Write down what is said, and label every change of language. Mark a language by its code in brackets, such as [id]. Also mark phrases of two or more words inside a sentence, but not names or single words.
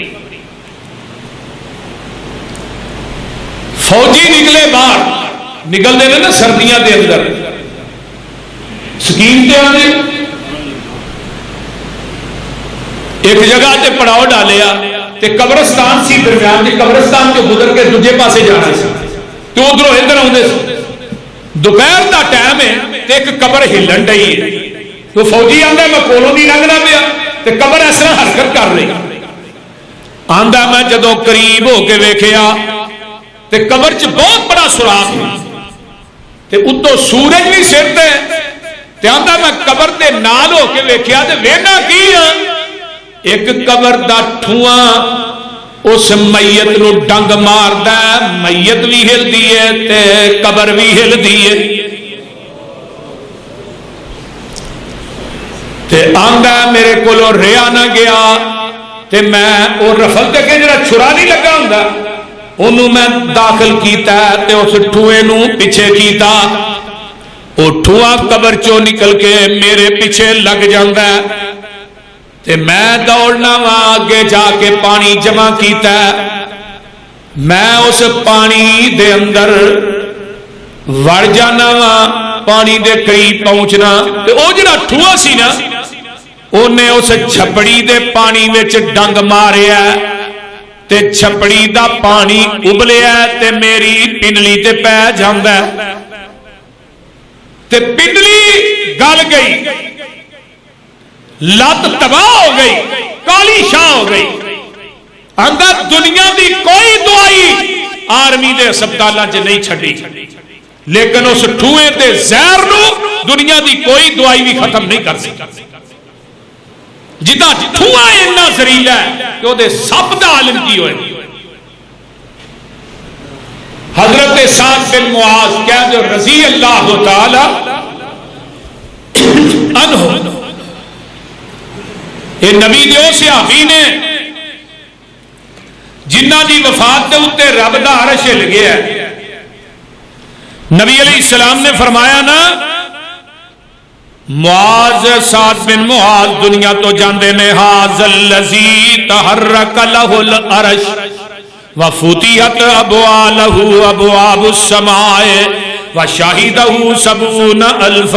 [pa] فوجی نکلے باہر نکلتے ہیں نا سردیاں دے اندر سکیم تے آنے ایک جگہ تے پڑاؤ ڈالیا تے قبرستان سی درمیان تے قبرستان جو گزر کے دوجے پاسے جانا سی تو ادھروں ادھر آتے دوپہر دا ٹائم ہے تے ایک قبر ہلن ڈئی ہے تو فوجی آندا میں کولوں نہیں لنگنا پیا تے قبر اس طرح حرکت کر رہی آندا میں جدوں قریب ہو کے ویکھیا تے قبر چ بہت بڑا سوراخ تے اتوں سورج بھی سر تے آندا میں قبر دے نال ہو کے ویکھیا تے وینا کی ایک قبر دا ٹھواں اس میت نو ڈنگ ماردا ہے میت بھی ہلدی ہے تے قبر بھی ہلدی ہے. تے آندا میرے کولوں رہا نہ گیا تے میں وہ رفل تے کہ جڑا چھرا نہیں لگا ہوندا انہوں میں داخل کیتا تے اس ٹھوئے نو پیچھے کیتا وہ ٹھواں قبر چوں نکل کے میرے پیچھے لگ جاندا ہے تے میں دوڑنا وا آگے جا کے پانی جمع کیتا میں اس پانی دے اندر وڑ جانا وا پانی دے قریب پہنچنا تے او جڑا ٹھوا سی نا اونے اس چھپڑی دے پانی وچ ڈنگ ماریا تے چھپڑی دا پانی ابلیا تے میری پنڈلی تے پے جاندا تے پنڈلی گل گئی لت تباہ ہو گئی کالی شاہ ہو گئی اندر دنیا دی کوئی دوائی آرمی دے ہسپتالاں چ نہیں چھڈی لیکن اس ٹھوئے تے زہر نو دنیا دی کوئی دوائی بھی ختم نہیں کر سکتی جدا ٹھوا اتنا زہریلا ہے کہ وہ سب دا عالم کی ہوئے حضرت سعد بن معاذ کہہ جو رضی اللہ تعالی عنہ یہ نبی دیو صحابی نے جنہ دی وفات دے اوتے رب دا عرش ہل گیا ہے نبی علیہ السلام نے فرمایا نا معاذ سعد [ar] بن معاذ [pa] دنیا تو جاندے میں [ar] ھذا الذی تحرک لہ العرش وفتحت ابوابہ ابواب السماء وشہدہ سبعون الفا